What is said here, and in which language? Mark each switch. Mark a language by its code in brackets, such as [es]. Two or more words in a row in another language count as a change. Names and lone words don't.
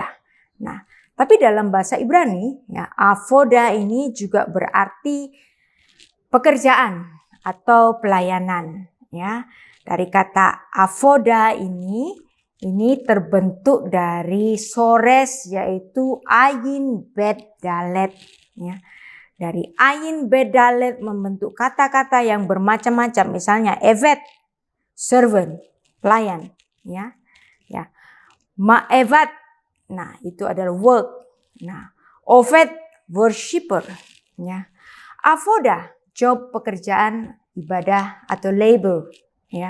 [id] Nah, tapi dalam bahasa Ibrani, ya, avoda ini juga berarti pekerjaan atau pelayanan, ya. Dari kata avoda ini terbentuk dari sores, yaitu ayin bet dalet, ya. Dari ayin bet dalet membentuk kata-kata yang bermacam-macam, misalnya evet, servant, pelayan, ya. Ya. Ma'evat, nah itu adalah work. Nah, ovet, worshipper, ya. Avoda, job, pekerjaan, ibadah atau labor, ya.